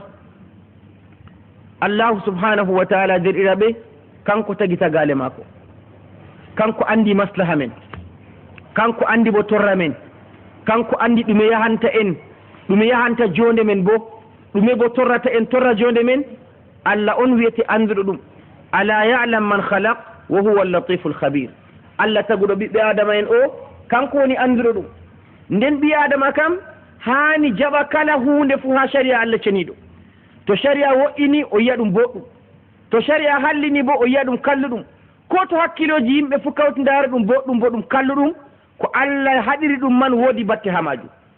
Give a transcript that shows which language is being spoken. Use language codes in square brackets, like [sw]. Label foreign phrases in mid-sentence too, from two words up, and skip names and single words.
[ff] Allahu subhanahu wa ta'ala derɗiraɓe kanko tagi tagale maako kanko andi maslaha men kanko andi bo torra men kanko andi ɗume yahanta en ɗume yahanta jonde men bo ɗume bo torrata en torra jonde men. Allah on wiyete anduɗo ɗum [ar] ألا يعلم من خلق وهو اللطيف الخبير. [ff] Allah taguɗo ɓiɓɓe adama en o kanko woni anduɗo ɗum nden ɓi adama kam haani jaɓa kala hunde fuu ha sharia Allah ceniɗo. To sharia wo'ini o yiya ɗum boɗɗum, to sharia hallini bo o yiya ɗum kalluɗum. Ko to hakkiloji yimɓe fuu kawtidara ɗum boɗɗum bo ɗum kalluɗum, ko Allah haɗiri ɗum man woodi batte ha majum.